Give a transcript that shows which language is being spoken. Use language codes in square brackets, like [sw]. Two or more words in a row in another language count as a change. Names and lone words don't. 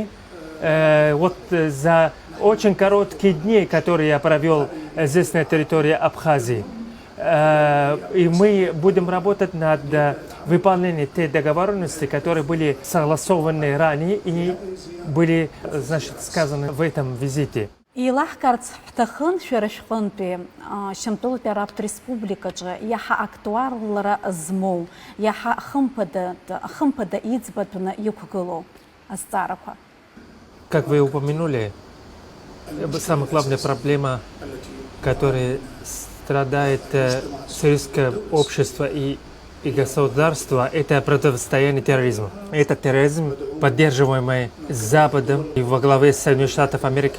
[ru] Вот за очень короткие дни, которые я провел здесь на территории Абхазии. И мы будем работать над выполнением тех договоренностей, которые были согласованы ранее и были, значит, сказаны в этом визите. [ab] Илаҳкарц ҳҭахын шәара шәҟынтәи Шьамтәылатәи Арабтә Республикаҿы иаҳа актуалра змоу, иаҳа хымԥада иӡбатәны иқәгылоу азҵаарақәа. [ru] Как вы упомянули, самая главная проблема, которая страдает сирийское общество и государство, это противостояние терроризму. Это терроризм, поддерживаемый Западом и во главе Соединенных Штатов Америки.